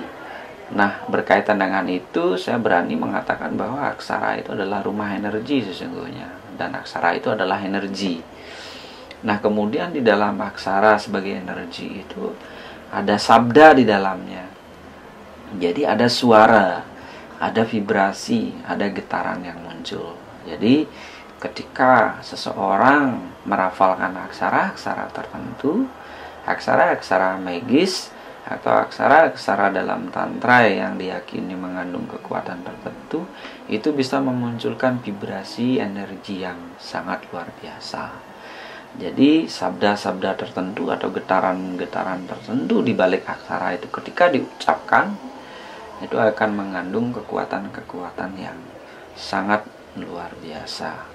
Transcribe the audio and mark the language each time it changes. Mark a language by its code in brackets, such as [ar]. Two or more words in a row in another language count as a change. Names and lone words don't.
[id] Nah, berkaitan dengan itu saya berani mengatakan bahwa aksara itu adalah rumah energi sesungguhnya, dan aksara itu adalah energi. Nah, kemudian di dalam aksara sebagai energi itu ada sabda di dalamnya. Jadi ada suara, ada vibrasi, ada getaran yang muncul. Jadi ketika seseorang merafalkan aksara-aksara tertentu, aksara-aksara magis atau aksara-aksara dalam tantra yang diyakini mengandung kekuatan tertentu, itu bisa memunculkan vibrasi energi yang sangat luar biasa. Jadi sabda-sabda tertentu atau getaran-getaran tertentu di balik aksara itu ketika diucapkan itu akan mengandung kekuatan-kekuatan yang sangat luar biasa.